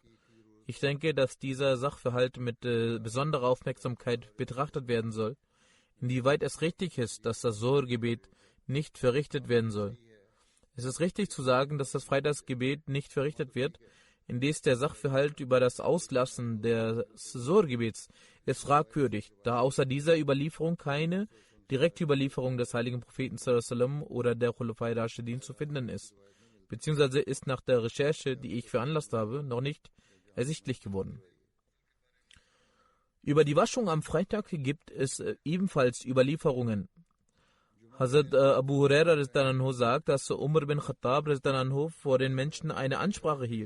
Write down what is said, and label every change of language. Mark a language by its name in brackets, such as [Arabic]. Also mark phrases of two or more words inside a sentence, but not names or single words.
[German] Ich denke, dass dieser Sachverhalt mit besonderer Aufmerksamkeit betrachtet werden soll, inwieweit es richtig ist, dass das Zuhr-Gebet nicht verrichtet werden soll. Es ist richtig zu sagen, dass das Freitagsgebet nicht verrichtet wird, indes der Sachverhalt über das Auslassen des Zuhr-Gebets ist fragwürdig, da außer dieser Überlieferung keine direkte Überlieferung des heiligen Propheten [Arabic] صلى الله عليه وسلم [German] oder der [Arabic] الخلفاء الراشدين [German] zu finden ist, beziehungsweise ist nach der Recherche, die ich veranlasst habe, noch nicht ersichtlich geworden. Über die Waschung am Freitag gibt es ebenfalls Überlieferungen. Hazrat Abu Huraira sagt, dass Umar bin Khattab vor den Menschen eine Ansprache hielt.